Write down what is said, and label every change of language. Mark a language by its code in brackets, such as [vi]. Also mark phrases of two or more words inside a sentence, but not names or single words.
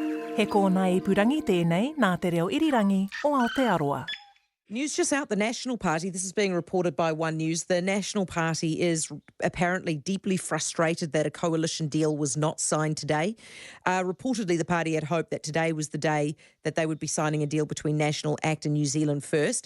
[mi] He kōna ipurangi tēnei nā te reo irirangi o Aotearoa. [en] News just out, the National Party, this is being reported by One News, the National Party is apparently deeply frustrated that a coalition deal was not signed today. Reportedly, the party had hoped that today was the day that they would be signing a deal between National, ACT and New Zealand First.